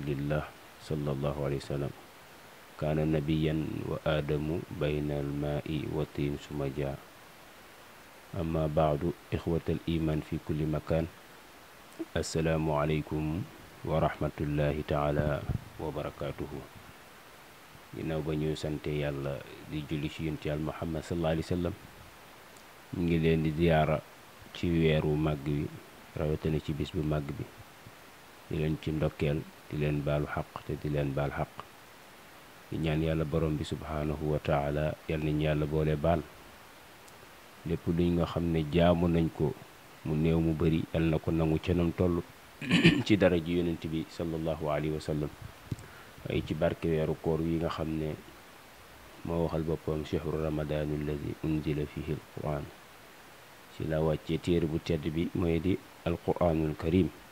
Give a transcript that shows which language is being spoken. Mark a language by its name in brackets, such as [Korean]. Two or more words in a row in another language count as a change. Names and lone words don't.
[Arabic] الله صلى الله عليه وسلم كان نبيا وآدم بين الماء والطين ثم جاء أما بعد إخوة الإيمان في كل مكان السلام عليكم ورحمة الله تعالى وبركاته [Wolof] ginnaaw ba ñu sante yàlla di julli ci yonent yàlla Muhammad [Arabic] صلى الله عليه وسلم [Wolof] ñu ngi leen di ziyaara ci weeru màgg wi rawatina ci bis bu màgg bi di leen ci ndokkeel di leen baalu xaq te di leen baal xaq di ñaan yàlla borom bi [Arabic] سبحانه وتعالى [Wolof] yal nañ yàlla boole baal lépp luñ nga xam ne jaamu nañ ko mu néew mu bari yal na ko nangu ca nam toll ci dara ji yonent bi [Arabic] صلى الله عليه وسلم [Wolof] ay ci barke weeru koor yi nga xam ne moo waxal boppam [Arabic] شهر رمضان الذي أنزل فيه القرآن [Wolof] ci la wàccee téere bu tedd bi mooy di [Arabic] القرآن الكريم